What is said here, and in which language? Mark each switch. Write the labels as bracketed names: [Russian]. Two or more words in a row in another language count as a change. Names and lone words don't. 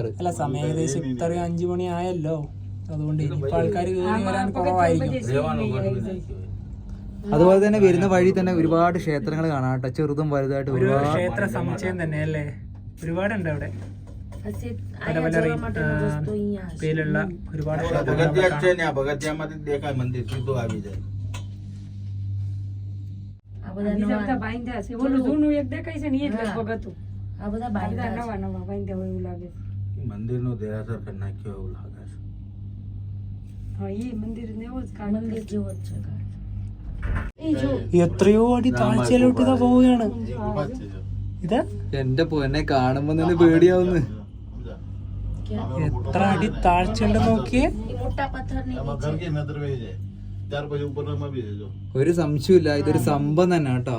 [Malayalam] അല്ല, സമയം ഏകദേശം ഇത്രയും 5 മണി ആയല്ലോ, അതുകൊണ്ട് ഇനിയിപ്പോൾ ആൾക്കാർ കയറി വരാൻ കുറവായിരിക്കും. അതുപോലെ തന്നെ വരുന്ന വഴി തന്നെ ഒരുപാട് ക്ഷേത്രങ്ങൾ കാണാം കേട്ടോ, ചെറുതും വലുതായിട്ട്. ഒരു ക്ഷേത്ര സമുച്ചയം തന്നെ അല്ലേ, ഒരുപാടുണ്ട് അവിടെ. പല പല പേരുള്ള ഒരുപാട് [Gujarati] મંદિર નો દેરાસર કરી નાખ્યો એવું લાગે છે. હા, એ મંદિર ને એવો જ મંદિર જેવો જ છે. [Malayalam] എത്രയോ അടി താഴ്ചയിലോട്ട് ഇതാ പോവുകയാണ്. ഇതാ എന്റെ പൊന്നെ, കാണുമ്പോ തന്നെ പേടിയാവുന്നു. എത്ര അടി താഴ്ചയുണ്ട് നോക്കിയേ. ഒരു സംശയമില്ല, ഇതൊരു സംഭവം തന്നെ കേട്ടോ.